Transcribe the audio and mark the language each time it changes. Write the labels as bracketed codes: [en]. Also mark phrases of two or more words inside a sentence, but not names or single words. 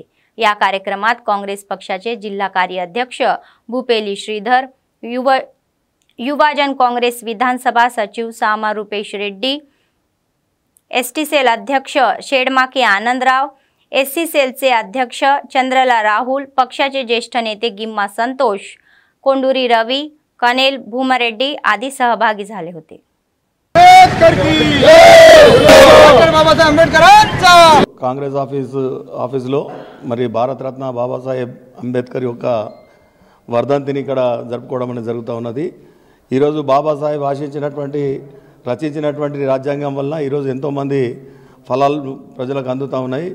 [mr] या कार्यक्रमात काँग्रेस पक्षाचे जिल्हा कार्याध्यक्ष भूपेली श्रीधर, युवाजन काँग्रेस विधानसभा सचिव सामा रुपेश रेड्डी, ST सेल अध्यक्ष शेडमाके आनंदराव, SC सेलचे अध्यक्ष चंद्रला राहुल, पक्षाचे ज्येष्ठ नेते गिम्मा संतोष, कोंडूरी रवी, कनेल भूमरेड्डी आदी सहभागी झाले होते। [te] కాంగ్రెస్ ఆఫీసులో మరి భారతరత్న బాబాసాహెబ్ అంబేద్కర్ యొక్క వర్ధంతిని ఇక్కడ జరుపుకోవడం అనేది జరుగుతూ ఉన్నది। ఈరోజు బాబాసాహెబ్ రచించినటువంటి రాజ్యాంగం వలన ఈరోజు ఎంతోమంది ఫలాలు ప్రజలకు అందుతూ ఉన్నాయి।